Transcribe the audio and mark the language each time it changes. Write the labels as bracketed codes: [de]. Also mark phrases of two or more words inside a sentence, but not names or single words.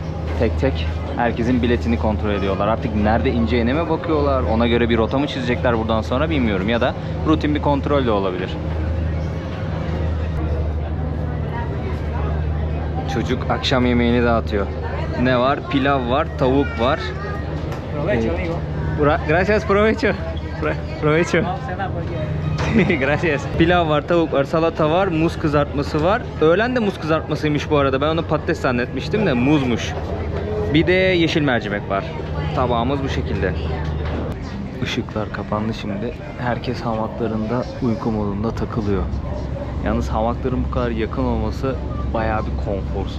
[tr] Tek tek herkesin biletini kontrol ediyorlar. Artık nerede ineceğine mi bakıyorlar? Ona göre bir rota mı çizecekler buradan sonra bilmiyorum. Ya da rutin bir kontrol de olabilir. Çocuk akşam yemeğini dağıtıyor. Ne var? Pilav var, tavuk var. [es] Provecho, amigo. Gracias, provecho. Provecho. Vamos a cenar porque... Gracias. [tr] Pilav var, tavuk var, salata var, muz kızartması var. Öğlen de muz kızartmasıymış bu arada. Ben onu patates zannetmiştim de muzmuş. Bir de yeşil mercimek var. Tabağımız bu şekilde. Işıklar kapandı şimdi. Herkes hamaklarında uyku modunda takılıyor. Yalnız hamakların bu kadar yakın olması bayağı bir konforsuz.